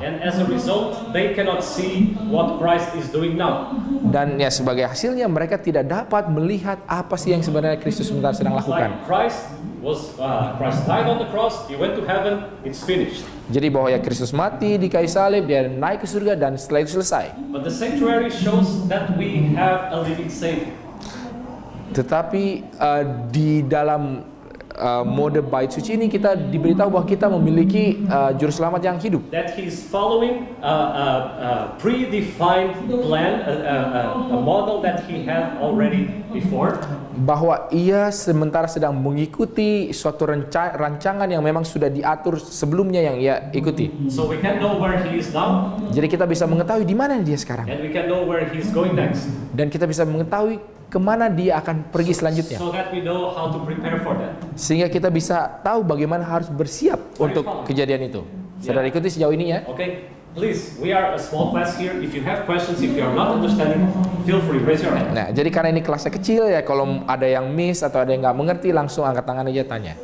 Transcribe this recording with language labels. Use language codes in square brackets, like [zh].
[en] and as a result, they cannot see what Christ is doing now. [id] Dan ya sebagai hasilnya mereka tidak dapat melihat apa sih yang sebenarnya Kristus sebentar sedang lakukan. [en] Like Christ died on the cross, he went to heaven, it's finished. [id] Jadi bahwa ya Kristus mati di kayu salib, dia naik ke surga dan setelah itu selesai. [en] But the sanctuary shows that we have a living Savior. [id] Tetapi di dalam mode bait suci ini kita diberitahu bahwa kita memiliki juru selamat yang hidup. [en] That he's following a predefined plan, a model that he had already before. [id] Bahwa ia sementara sedang mengikuti suatu rancangan yang memang sudah diatur sebelumnya yang ia ikuti. [en] So we can know where he is now, [id] Jadi kita bisa mengetahui di mana dia sekarang. [en] and we can know where he's going next. [id] Dan kita bisa mengetahui kemana dia akan pergi selanjutnya. [en] So that we know how to prepare for that. [id] Sehingga kita bisa tahu bagaimana harus bersiap untuk kejadian itu. Saudara ikuti sejauh ini ya. [en] Okay? Please, we are a small class here. If you have questions, if you are not understanding, feel free, raise your hand. [id] Nah, jadi karena ini kelasnya kecil ya, kalau ada yang miss atau ada yang nggak mengerti, langsung angkat tangan aja tanya.